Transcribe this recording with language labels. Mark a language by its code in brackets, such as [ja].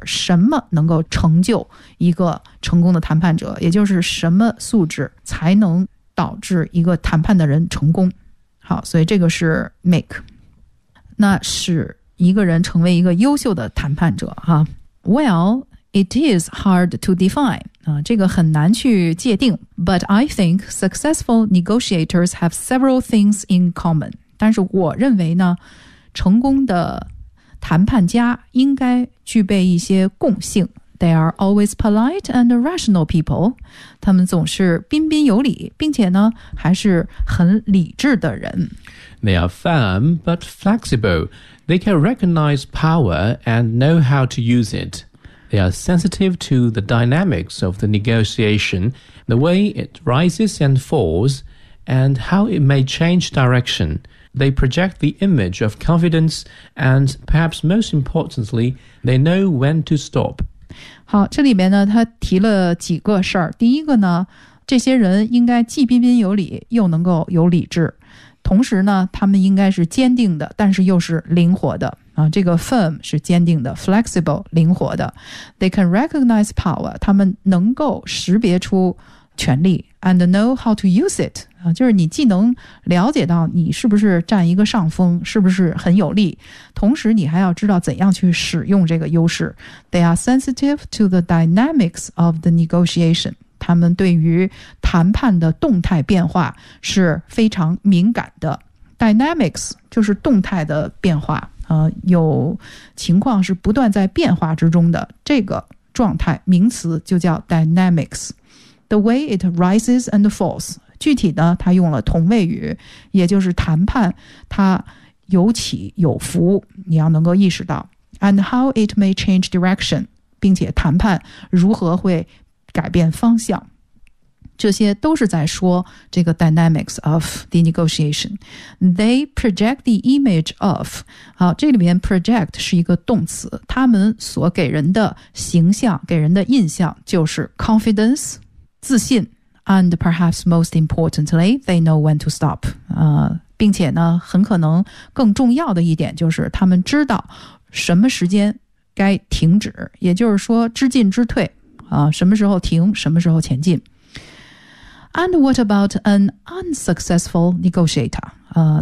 [zh] 什么能够成就一个成功的谈判者，也就是什么素质才能导致一个谈判的人成功。好，所以这个是 make。那是一个人成为一个优秀的谈判者哈。 [en] Well, it is hard to define. [zh] 这个很难去界定。 [en] But I think successful negotiators have several things in common. [zh] 但是我认为呢，成功的谈判家应该具备一些共性， [en] They are always polite and rational people. [zh] 他们总是彬彬有礼，并且呢，还是很理智的人。 [en] They are firm but flexible. They can recognize power and know how to use it. They are sensitive to the dynamics of the negotiation, the way it rises and falls, and how it may change direction. They project the image of confidence, and perhaps most importantly, they know when to stop. [zh] 好，这里面呢，他提了几个事儿。第一个呢，这些人应该既彬彬有礼，又能够有理智。同时呢，他们应该是坚定的，但是又是灵活的。啊，这个 firm 是坚定的 ，flexible 灵活的。 [en] They can recognize power. [zh] 他们能够识别出权力 [en] ，and know how to use it. [zh] 就是你既能了解到你是不是占一个上风，是不是很有利，同时你还要知道怎样去使用这个优势。 [en] They are sensitive to the dynamics of the negotiation. [zh] 他们对于谈判的动态变化是非常敏感的。 Dynamics 就是动态的变化，有情况是不断在变化之中的，这个状态名词就叫 dynamics. [en] The way it rises and falls. [zh] 具体呢，他用了同位语，也就是谈判，它有起有伏，你要能够意识到。 [en] And how it may change direction， [zh] 并且谈判如何会改变方向，这些都是在说这个 [en] dynamics of the negotiation。 They project the image of， [zh] 好，这里面 project 是一个动词，他们所给人的形象，给人的印象就是 confidence， 自信。 [en] And perhaps most importantly, they know when to stop. [zh] 并且呢，很可能更重要的一点就是他们知道什么时间该停止，也就是说知进知退，什么时候停，什么时候前进。 [en] And what about an unsuccessful negotiator?